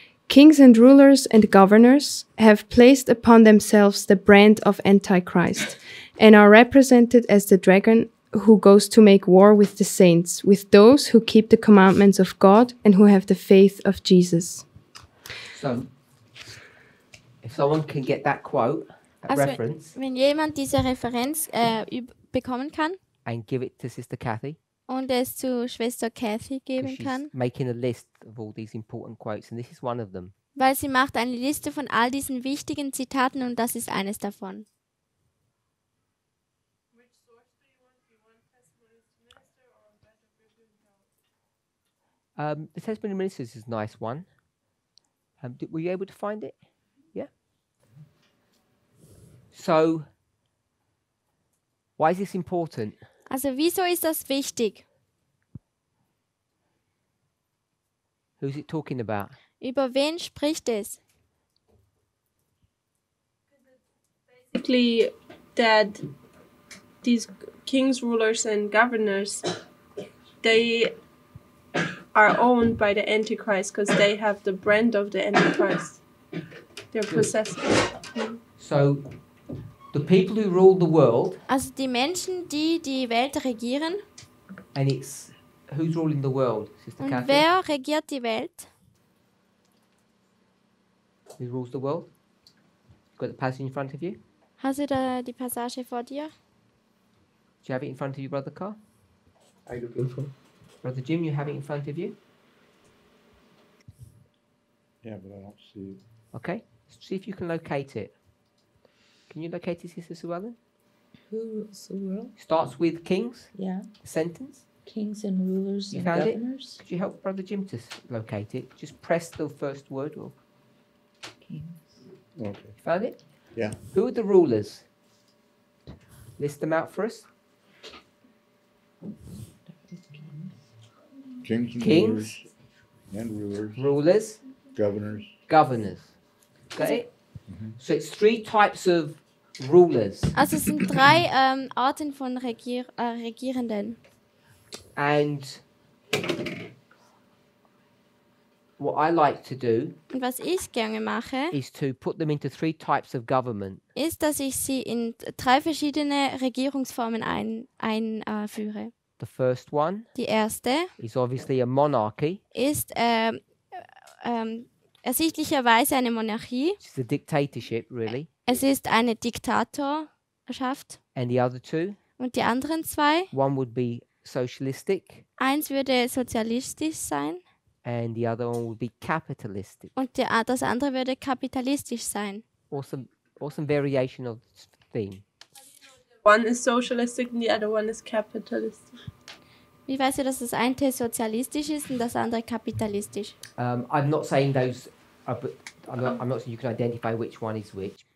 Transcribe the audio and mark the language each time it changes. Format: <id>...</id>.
<en>Kings and rulers and governors have placed upon themselves the brand of Antichrist and are represented as the dragon who goes to make war with the saints, with those who keep the commandments of God and who have the faith of Jesus. So, if someone can get that quote, that</en> <de>Also</de> <en>reference,</en> <de>wenn jemand diese Referenz bekommen kann</de> <en>and give it to Sister Kathy,</en> <de>und es zu Schwester Kathy</de> <en>'cause</en> <de>geben</de> <en>she's</en> <de>kann,</de> <en>making a list of all these important quotes, and this is one of them.</en> <de>weil sie macht eine Liste von all diesen wichtigen Zitaten und das ist eines davon.</de> <en>The Testimony of Ministers is a nice one. Were you able to find it? Yeah. So, why is this important?</en> <de>Also wieso ist das wichtig?</de> <en>Who's it talking about?</en> <de>Über wen spricht es?</de> <en>Basically, that these kings, rulers, and governors, they are owned by the Antichrist because they have the brand of the Antichrist. They're possessed. So, the people who rule the world,</en> <de>Also die Menschen, die die Welt regieren.</de> <en>and it's who's ruling the world, Sister</en> <de>Und</de> <en>Catherine?</en> <de>wer regiert die Welt?</de> <en>Who rules the world? You've got the passage in front of you.</en> <de>Hast du da die Passage vor dir?</de> <en>Do you have it in front of you, Brother Carl? I looking for. Brother Jim, you have it in front of you. Yeah, but I don't see it. Okay. See if you can locate it. Can you locate it, Sister Sue Ellen? Who rules the world? Starts with kings, Yeah. the sentence. Kings and rulers You and found it? governors. Could you help Brother Jim to locate it? Just press the first word. Or Kings. Okay. you found it? Yeah. Who are the rulers? List them out for us. Kings and Kings. rulers and rulers, Rulers, governors. governors. Got it? So it's three types of rulers.</en> <de>Also es sind drei Arten von Regierenden.</de> <en>And what I like to do</en> <de>Und was ich gerne mache,</de> <en>is to put them into three types of government.</en> <de>ist, dass ich sie in drei verschiedene Regierungsformen einführe.</de> <en>The first one</en> <de>Die erste</de> <en>is obviously a monarchy,</en> <de>ist ersichtlicherweise eine Monarchie.</de> <en>which is a dictatorship, really.</en> <de>Es ist eine Diktatorschaft.</de> <en>And the other two,</en> <de>Und die anderen zwei,</de> <en>one would be socialistic,</en> <de>eins würde sozialistisch sein</de> <en>and the other one would be capitalistic.</en> <de>und das andere würde kapitalistisch sein.</de> <en>Awesome variation of this theme. One is socialistic and the other one is capitalistic.</en> <de>Wie weißt du, dass das eine sozialistisch ist und das andere kapitalistisch?</de> <en>I'm not saying those, but I'm not saying you can identify which one is which.</en>